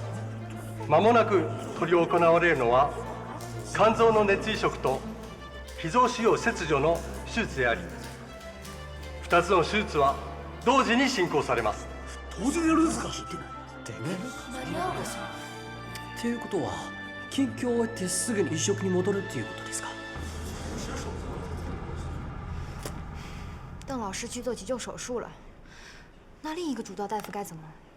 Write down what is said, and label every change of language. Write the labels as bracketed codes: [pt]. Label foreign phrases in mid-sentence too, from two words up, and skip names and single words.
[ja] まもなく執り行われるのは、肝臓の熱移植と脾臓腫瘍切除の手術であり、2つの手術は同時に進行されます。当然やるんですか？でね。っていうことは、緊急を終えてすぐに移植に戻るっていうことですか？ [zh] 邓老师去做急救手术了，那另一个主刀大夫该怎么？